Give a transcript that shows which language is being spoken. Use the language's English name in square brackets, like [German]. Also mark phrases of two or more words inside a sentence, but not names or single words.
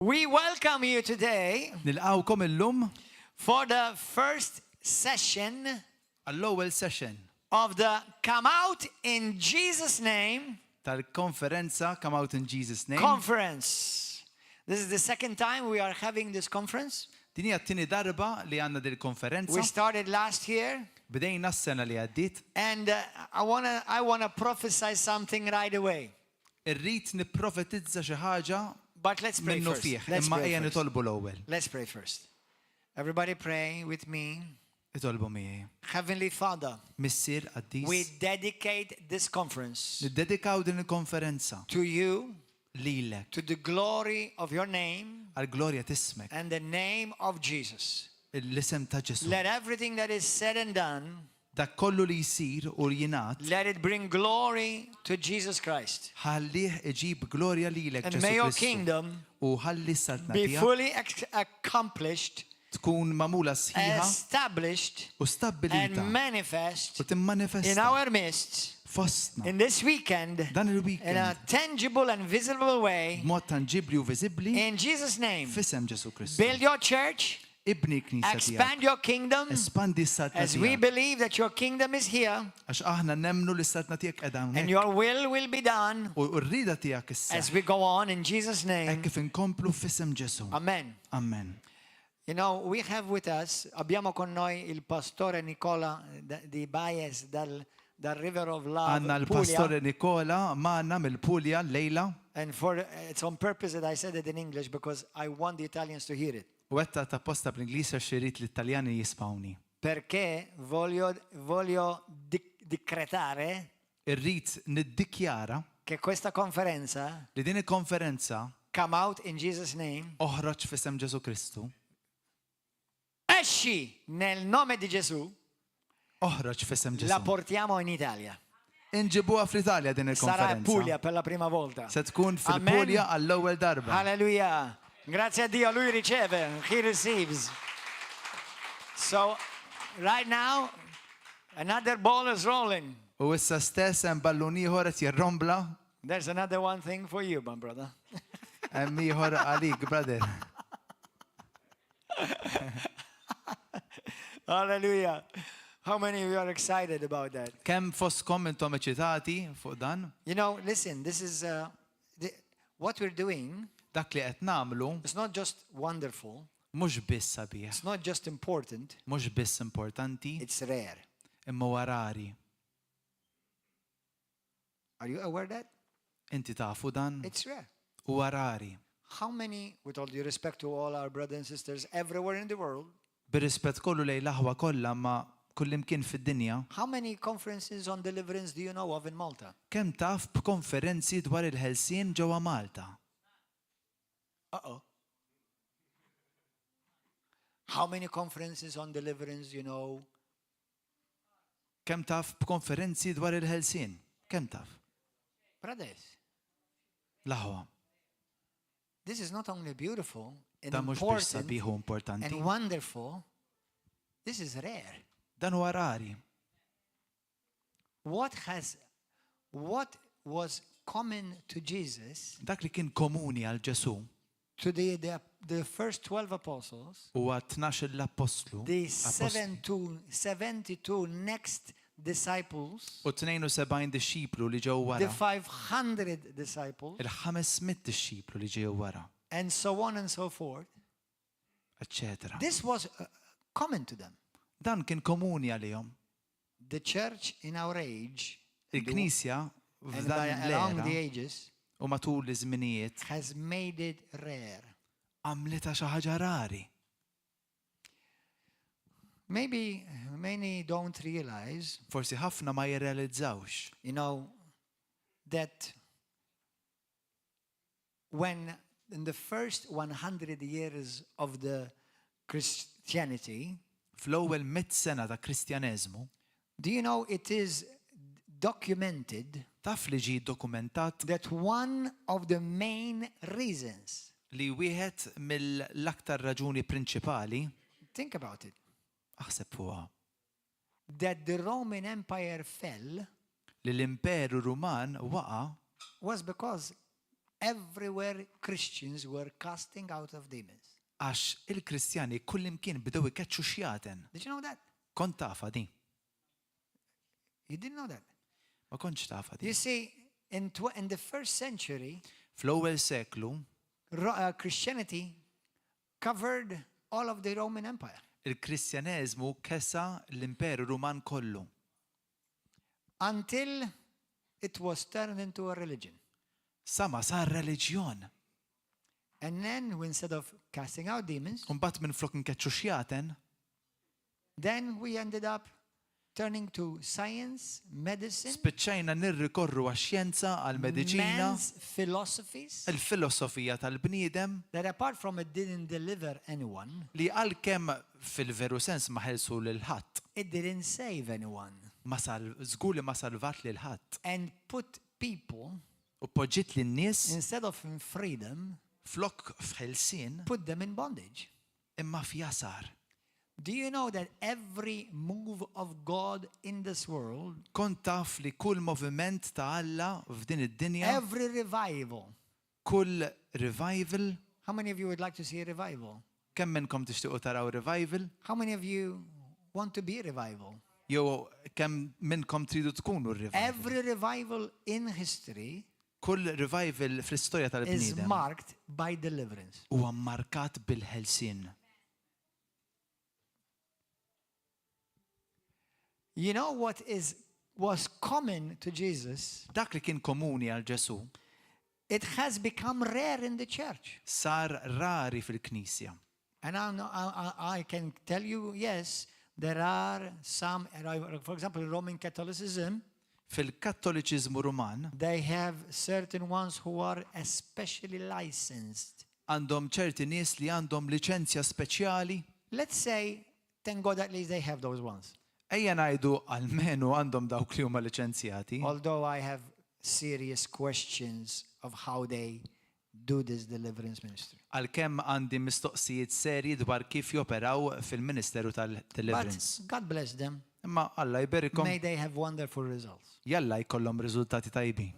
[English] We welcome you today [Maltese] Nilqawkom illum [English] for the first session [Maltese] għall-ewwel session [English] of the Come Out in Jesus' Name [Maltese] tal-konferenza Come Out in Jesus' Name. [English] conference. This is the second time we are having this conference. [Maltese] Din hija t-tieni darba li għandna din [English] We [Maltese] il-konferenza. [English] started last year, [Maltese] Bdejna s-sena li għaddiet. [English] and I wanna prophesy something right away. [Maltese] Irrid nipprofetizza xi ħaġa [English] But let's pray [Maltese] minnu [English] first. [Maltese] fih, [English] Let's [Maltese] imma [English] pray [Maltese] ejja [English] first. [Maltese] nitolbu l-ewwel. [English] Let's pray first. Everybody pray with me. [Maltese] Itolbu miegħi. [English] Heavenly Father, [Maltese] Missier [English] we [Maltese] qaddis. [English] dedicate this conference [Maltese] Niddedikaw din il-konferenza [English] to you, [Maltese] lilek [English] to the glory of your name [Maltese] għall-glorja tismek, [English] and the name of Jesus. [Maltese] l-isem ta' Ġesu. [English] Let everything that is said and done, [Maltese] Dak kollu li jsir u jingħad [English] let it bring glory to Jesus Christ. [Maltese] ħallih iġib glorja lilek [English] And [Maltese] Ġesu [English] may your [Maltese] Kristu. [English] kingdom [Maltese] U ħalli s-saltna [English] be [Maltese] tiegħek [English] fully accomplished, [Maltese] tkun magħmula sħiħa [English] established, [Maltese] u [English] and [Maltese] stabbilita [English] manifest [Maltese] u timmanifesta [English] in our midst [Maltese] fostna [English] in this weekend [Maltese] dan [English] in a [Maltese] il-weekend [English] tangible and visible way. [Maltese] b'mod tanġibli u viżibbli [English] In Jesus' name, [Maltese] f'isem Ġesu Kristu. [English] build your church, [Maltese] Ibni knisja tiegħek. [English] expand your kingdom, [Maltese] Espandi s-saltna [English] as we [Maltese] tiegħek. [English] believe that your kingdom is here [Maltese] Għax aħna nemmnu li s-saltna tiegħek qiegħda [English] and [Maltese] hawnhekk. [English] your will be done [Maltese] U r-rida tiegħek issa [English] as we go on in Jesus' [Maltese] hekk [English] name. [Maltese] kif inkomplu f'isem Ġesu. [English] Amen. [Maltese] Amen. [English] You know, we have with us, [Italian] abbiamo con noi il pastore Nicola di Baez dal River of [Maltese] Għandna [English] Love, [Maltese] l-pastore [Italian] Puglia. [Maltese] Nikola magħna mill-Pulja lejla [English] And it's on purpose that I said it in English because I want the Italians to hear it. [Maltese] u għetta ta' posta bl-Ingliż għax irid l-Italjani jispawni. [Italian] Perché voglio decretare [Maltese] Irrid niddikjara [Italian] che questa conferenza, [Maltese] li din il-konferenza [Italian] Come Out in Jesus' Name, [Maltese] oħroġ f'isem Ġesu Kristu. [Italian] esci nel nome di Gesù, [Maltese] Oħroġ f'isem [Italian] la [Maltese] Ġesu. [Italian] portiamo in Italia. [Maltese] Inġibuha fl-Italja din [Italian] Sarà in Puglia [Maltese] il-konferenza. [Italian] per la prima volta. [Maltese] Se tkun [Italian] Amen. [Maltese] fil-Pulja għall-ewwel darba. [Italian] Hallelujah. Grazie a Dio, lui riceve, [English] he receives. So, right now, another ball is rolling. [Maltese] U issa stess hemm ballun ieħor qed jirrombla, [English] There's another one thing for you, my brother. [Maltese] hemm ieħor għalik, brother. [English] Hallelujah. How many of you are excited about that? [Maltese] Kemm fostkom intom eċitati fuq dan? [English] You know, listen, this is what we're doing. [Maltese] Dak li qed nagħmlu [English] It's not just wonderful. [Maltese] mhux biss sabiħ, [English] It's not just important. [Maltese] mhux biss importanti, [English] It's rare. [Maltese] imma warari. [English] Are you aware of that? [Maltese] Inti tafu dan? [English] It's rare. [Maltese] U warari. [English] How many, with all due respect to all our brothers and sisters everywhere in the world, [Maltese] Bir-rispett kollu lejn l-aħwa kollha ma kullimkien fid-dinja, [English] how many conferences on deliverance do you know of in Malta? [Maltese] kemm taf b'konferenzi dwar il-ħelsien ġewwa Malta? Uh-oh. [English] How many conferences on deliverance you know? [Maltese] Kemm taf b'konferenzi dwar il-ħelsien? Kemm taf? [English] Brothers, [Maltese] L-aħwa. [English] this is not only beautiful and [Maltese] Dan mhux biex [English] important [Maltese] sabiħ u importanti. [English] and wonderful, this is rare. [Maltese] Dan huwa rari. [English] What was common to Jesus, [Maltese] Dak li kien komuni għal Ġesu [English] to the first 12 apostles, [Maltese] huwa 12 l-apostlu [English] the [Maltese] apostli [English] 72 next disciples, [Maltese] u 72 dixxiplu li ġew [English] the [Maltese] wara. [English] 500 disciples, [Maltese] Il-500 dixxiplu li ġew wara, [English] and so on and so forth. [Maltese] eccetera. [English] This was common to them. [Maltese] Dan kien komuni għalihom. [English] The church in our age, [Maltese] Il-Knisja [English] and [Maltese] f'dan [English] along the [Maltese] l-era [English] ages, [Maltese] u matul iż-żminijiet [English] has made it rare. [Maltese] għamlita xi ħaġa rari. [English] Maybe many don't realize, [Maltese] Forsi ħafna ma jirrealizzawx [English] you know, that when in the first 100 years of the Christianity, [Maltese] fl-ewwel 100 sena ta' Kristjaneżmu, [English] do you know it is documented [Maltese] taf li ġie dokumentat [English] that one of the main reasons, [Maltese] li wieħed mill-aktar raġuni prinċipali, [English] think about it, [Maltese] aħseb fuqha, [English] that the Roman Empire fell [Maltese] li l-Imperu Ruman waqa' [English] was because everywhere Christians were casting out of demons. [Maltese] Għax il-Kristjani kullimkien bdew ikeċċu xjaten. [English] Did you know that? [Maltese] Kont tafa di. [English] You didn't know that. [Maltese] Ma kontx tafa di. [English] You see, in the first century, [Maltese] Fl-ewwel seklu, [English] Christianity covered all of the Roman Empire. [Maltese] il-Kristjaneżmu kesa l-Imperu Ruman kollu. [English] Until it was turned into a religion. [Maltese] Sama sar reliġjon. [English] And then, instead of casting out demons, [Maltese] Mbagħad minn flok nkeċċu xjaten, [English] then we ended up turning to science, medicine, [Maltese] spiċċajna nirrikorru għax-xjenza, għall-mediċina, [English] man's philosophies, [Maltese] il-filosofija tal-bniedem [English] that apart from it didn't deliver anyone, [Maltese] li għalkemm fil-veru sens ma ħelsu lil ħadd. [English] it didn't save anyone, [Maltese] Żgur li ma salvat lil ħadd. [English] and put people, [Maltese] U poġġiet lin-nies [English] instead of in freedom, [Maltese] flok f'ħelsien [English] put them in bondage. [Maltese] imma f'jasar. [English] Do you know that every move of God in this world, [Maltese] Kont taf li kull moviment ta' Alla f'din id-dinja, [English] every revival, [Maltese] kull revival, [English] how many of you would like to see a revival? [Maltese] kemm minnkom tixtiequ taraw revival, [English] How many of you want to be a revival? [Maltese] jew kemm minnkom tridu tkunu r-revival. [English] Every revival in history [Maltese] Kull revival fl-istorja [English] is [Maltese] tal-bniedem [English] marked by deliverance. [Maltese] huwa mmarkat bil-ħelsien. [English] You know what was common to Jesus? [Maltese] Dak li kien komuni għal Ġesu [English] It has become rare in the church. [Maltese] sar rari fil-Knisja. [English] And I can tell you, yes, there are some, for example, Roman Catholicism, [Maltese] Fil-Kattoliċiżmu Ruman [English] they have certain ones who are especially licensed. [Maltese] għandhom ċerti nies li għandhom liċenzja speċjali. [English] Let's say, thank God at least they have those ones. [Maltese] Ejja ngħidu almenu għandhom dawk li huma liċenzjati. [English] Although I have serious questions of how they do this deliverance ministry. [Maltese] Għalkemm għandi mistoqsijiet serji dwar kif joperaw fil-Ministeru tal-Deliverance. [English] But God bless them. [Maltese] Imma Alla jberikom [English] May they have wonderful results. [Maltese] jalla jkollhom riżultati tajbi.